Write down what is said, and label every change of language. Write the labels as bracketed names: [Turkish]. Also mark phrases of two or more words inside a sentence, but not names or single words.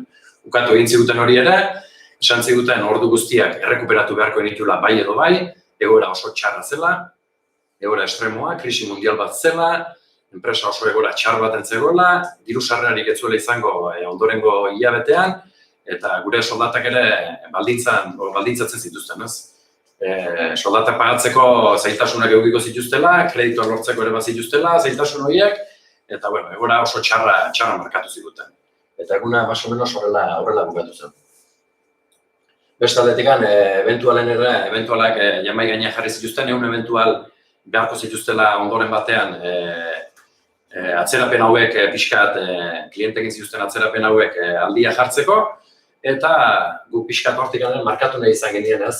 [Basque] Ukatu egin ziguten hori ere, esan ziguten ordu guztiak errekuperatu beharko genitula bai edo bai, egoera oso txarra zela, egoera estremoa, krisi mundial bat zela, enpresa oso egoera txar baten zegoela, diru sarrerarik ez zuela izango ondorengo hilabetean, eta gure soldatak ere baldintzatzen zituzten, ez? Soldatak pagatzeko zailtasunak edukiko zituztela, kreditua lortzeko ere bazituztela, zailtasun horiek, eta egoera oso txarra markatu ziguten. Eta eguna, [Spanish] más o menos, [Basque] horrela bukatu zen. Beste aldetikan, eventualak jamai gainean jarri zituzten, egun eventual beharko zituztela ondoren batean atzerapen hauek pixkat, klientekin zituzten atzerapen hauek aldia jartzeko, eta gu pixkat hortik markatu nahi izan genien, ez?